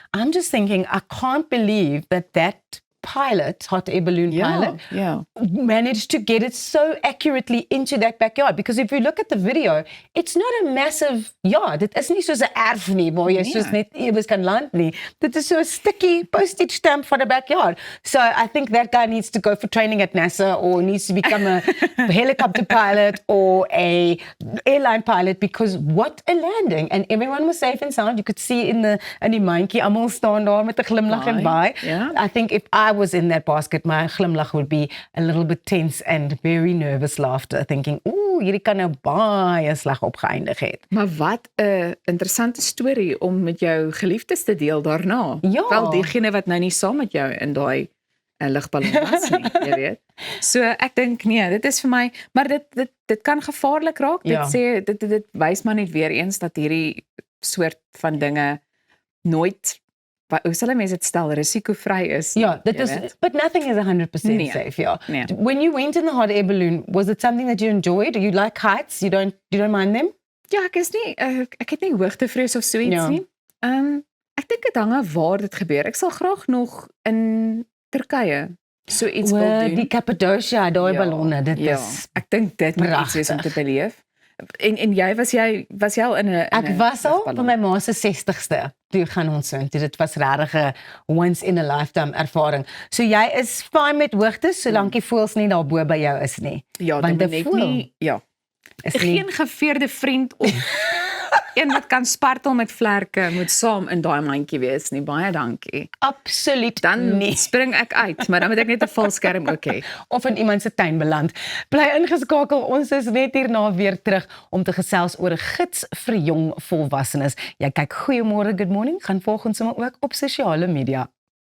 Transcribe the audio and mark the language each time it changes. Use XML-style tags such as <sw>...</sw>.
<en>I'm just thinking, I can't believe that pilot, hot air balloon pilot, managed to get it so accurately into that backyard. Because if you look at the video, it's not a massive yard.</en> <af>Dit is nie soos 'n erf nie, waar jy soos net ewes kan land nie. Dit is so 'n</af> <en>sticky postage stamp for the backyard. So I think that guy needs to go for training at NASA or needs to become a helicopter pilot or a airline pilot, because what a landing. And everyone was safe and sound. You could see in</en> <af>die mandjie, almal staan daar met 'n glimlag en baie.</af> <en>I think if I was in that basket, my glimlach would be a little bit tense and very nervous laughter, thinking, ooh,</en> <af>hierdie kan nou baie sleg opgeëindig het. Maar wat 'n interessante storie om met jou geliefdes te deel daarna. Ja. Wel diegene wat nou nie saam met jou in daai lugballon was nie, jy weet. So ek dink nee, dit is vir my, maar dit kan gevaarlik raak. Dit wys maar net weer eens dat hierdie soort van dinge nooit, hoe sal mense dit stel, risikovry is. Ja, dit is,</af> <en>but nothing is 100% safe,</en> <af>Nee.</af> <en>When you went in the hot air balloon, was it something that you enjoyed? Do you like heights? You don't mind them?</en> <af>Ja, ek het nie hoogtevrees of so iets nie. Ek dink dit hang af waar dit gebeur. Ek sal graag nog in Turkye so iets wil doen. Die Cappadocia, daai ballonne, dit is ek dink dit moet iets wees om te beleef. En jy was jy al in 'n Ek was al vir my ma se 60ste. Toe gaan ons so. Dit was regtig 'n</af> <en>once in a lifetime</en> <af>ervaring. So jy is fine met hoogtes solank die voëls nie daarbo by jou is nie. Ja, want dit net nie, is geen geveerde vriend of een wat kan spartel met vlerke moet saam in daai mandjie wees nie. Baie dankie. Absoluut Dan nie. spring ek uit, maar dan moet ek net 'n valskerm ook hê. Of in iemand se tuin beland. Bly ingeskakel, ons is net hierna weer terug om te gesels oor 'n gids vir jong volwassenes. Jy kyk Goeiemôre Good Morning, gaan volg ons sommer ook op sosiale media.</af>